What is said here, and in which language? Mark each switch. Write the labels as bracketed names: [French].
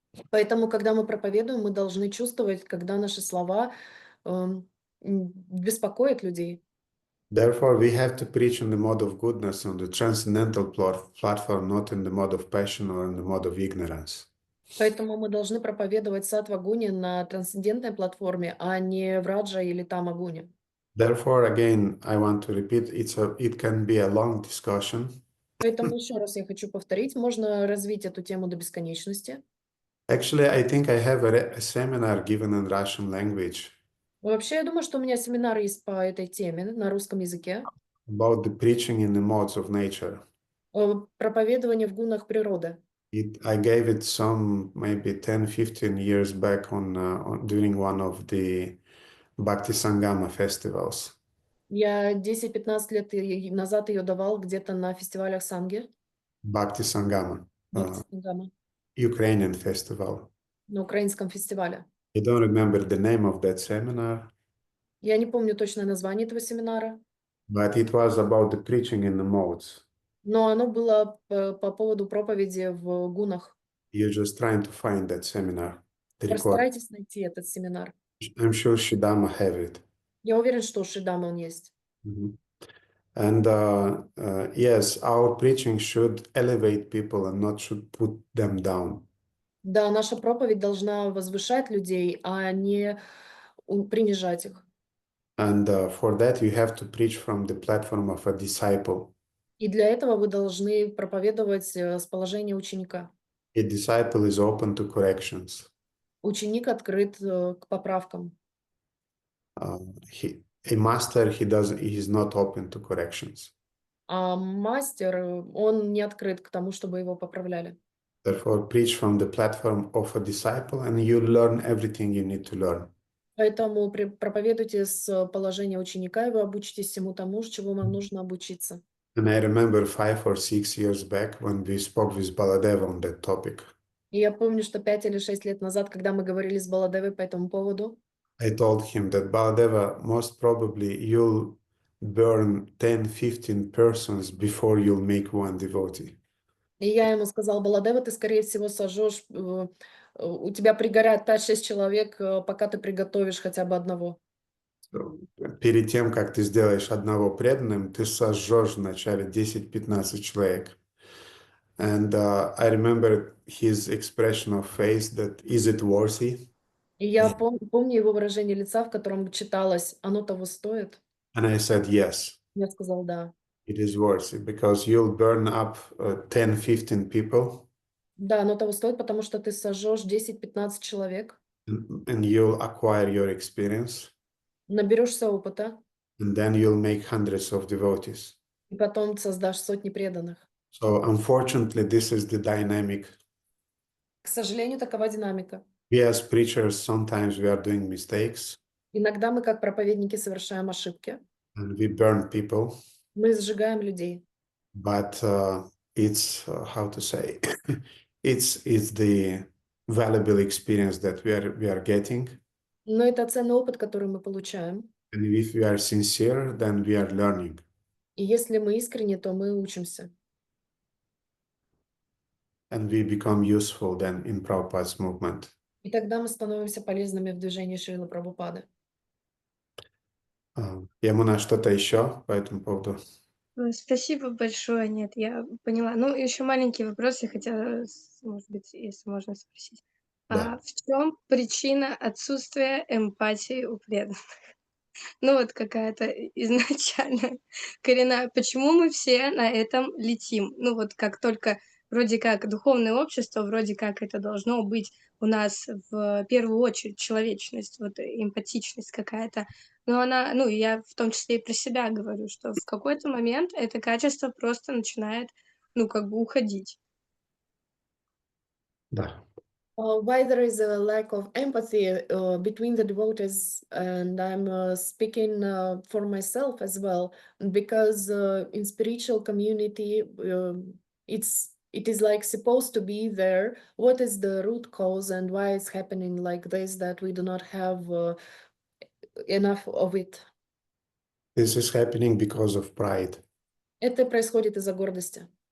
[Russian] Поэтому, когда мы проповедуем, мы должны чувствовать, когда наши слова беспокоят людей. [English] Therefore, we have to preach in the mode of goodness on the transcendental platform, not in the mode of passion or in the mode of ignorance. [Russian] Поэтому мы должны проповедовать саттва-гуни на трансцендентной платформе, а не в раджа или тама-гуне. [English] Therefore, again, I want to repeat, it can be a long discussion. [Russian] Поэтому еще раз я хочу повторить, можно развить эту тему до бесконечности. [English] Actually, I think I have a seminar given in Russian language [Russian] Вообще, я думаю, что у меня семинар есть по этой теме на русском языке. [English] about the preaching in the modes of nature. [Russian] Проповедование в гунах природы. [English] I gave it some maybe 10-15 years back during one of the Bhakti Sangama festivals. [Russian] Я 10-15 лет назад ее давал где-то на фестивалях Санги, [English] Bhakti Sangama, [Russian] Бхакти Сангама, [English] Ukrainian festival. [Russian] на украинском фестивале. [English] I don't remember the name of that seminar, [Russian] Я не помню точное название этого семинара, [English] but it was about the preaching in the modes. [Russian] но оно было по поводу проповеди в гунах. [English] You're just trying to find that seminar, the record. [Russian] Постарайтесь найти этот семинар. [English] I'm sure Shidama have it. [Russian] Я уверен, что у Шидама он есть. [English] And yes, our preaching should elevate people and not should put them down. [Russian] Да, наша проповедь должна возвышать людей, а не принижать их. [English] And for that, you have to preach from the platform of a disciple. [Russian] И для этого вы должны проповедовать с положения ученика. [English] A disciple is open to corrections. [Russian] Ученик открыт к поправкам. [English] A master, he's not open to corrections. [Russian] А мастер, он не открыт к тому, чтобы его поправляли. [English] Therefore, preach from the platform of a disciple and you learn everything you need to learn. [Russian] Поэтому проповедуйте с положения ученика, и вы обучитесь всему тому, чего вам нужно обучиться. [English] And I remember 5 or 6 years back when we spoke with Baladeva on that topic. [Russian] И я помню, что 5 или 6 лет назад, когда мы говорили с Баладевой по этому поводу, [English] I told him that Baladeva, most probably you'll burn 10-15 persons before you'll make one devotee. [Russian] и я ему сказал: Баладева, ты, скорее всего, сожжешь, у тебя пригорят 5-6 человек, пока ты приготовишь хотя бы одного. Перед тем, как ты сделаешь одного преданным, ты сожжешь вначале 10-15 человек. [English] And I remember his expression of face that, is it worthy? [Russian] И я помню его выражение лица, в котором читалось: оно того стоит. [English] And I said, yes, [Russian] Я сказал: да. [English] it is worthy, because you'll burn up 10-15 people. [Russian] Да, оно того стоит, потому что ты сожжешь 10-15 человек, [English] And you'll acquire your experience. [Russian] наберешься опыта, [English] And then you'll make hundreds of devotees. [Russian] и потом создашь сотни преданных. [English] So unfortunately, this is the dynamic. [Russian] К сожалению, такова динамика. [English] We as preachers, sometimes we are doing mistakes [Russian] Иногда мы, как проповедники, совершаем ошибки. [English] and we burn people, [Russian] Мы сжигаем людей. [English] but it's how to say, it's the valuable experience that we are getting. [Russian] Но это ценный опыт, который мы получаем. [English] And if we are sincere, then we are learning. [Russian] И если мы искренне, то мы учимся. [English] And we become useful then in Prabhupada's movement. [Russian] И тогда мы становимся полезными в движении Шрилы Прабхупады. Ямуна, что-то еще по этому поводу? Спасибо большое. Нет, я поняла. Ну, еще маленький вопрос я хотела, может быть, если можно спросить. Да. В чем причина отсутствия эмпатии у преданных? Ну, вот какая-то изначально коренная. Почему мы все на этом летим? Ну, вот как только вроде как духовное общество, вроде как это должно быть у нас в первую очередь человечность, вот эмпатичность какая-то. Но она, ну, я в том числе и про себя говорю, что в какой-то момент это качество просто начинает, ну, как бы уходить. Да. [English] Why there is a lack of empathy between the devotees, and I'm speaking for myself as well, because in spiritual community, it is like supposed to be there. What is the root cause and why it's happening like this, that we do not have enough of it? This is happening because of pride. [Russian] Это происходит из-за гордости.